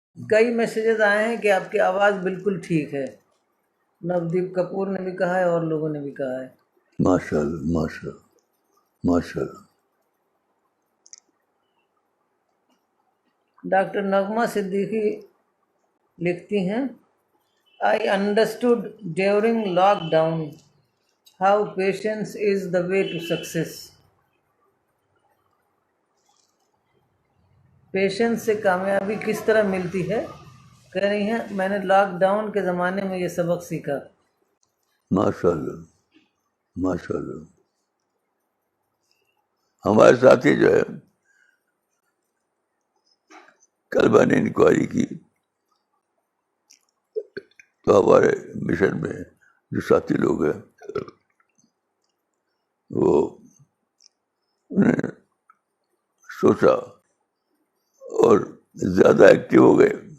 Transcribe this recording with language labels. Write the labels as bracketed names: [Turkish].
[Urdu] کئی میسیجز آئے ہیں کہ آپ کی آواز بالکل ٹھیک ہے. نودیپ کپور نے بھی کہا ہے اور لوگوں نے بھی کہا ہے. ماشاء اللہ ماشاء اللہ ماشاء اللہ. ڈاکٹر نغمہ صدیقی لکھتی ہیں [English] I understood during lockdown how patience is the way to success. [Urdu] Patience سے کامیابی کس طرح ملتی ہے؟ کہہ رہی ہیں میں نے لاک ڈاؤن کے زمانے میں یہ سبق سیکھا. ماشاء اللہ ماشاء اللہ. ہمارے ساتھی جو ہے کل میں نے انکوائری کی تو ہمارے مشن میں جو ساتھی لوگ ہیں وہ انہیں سوچا اور زیادہ ایکٹیو ہو گئے.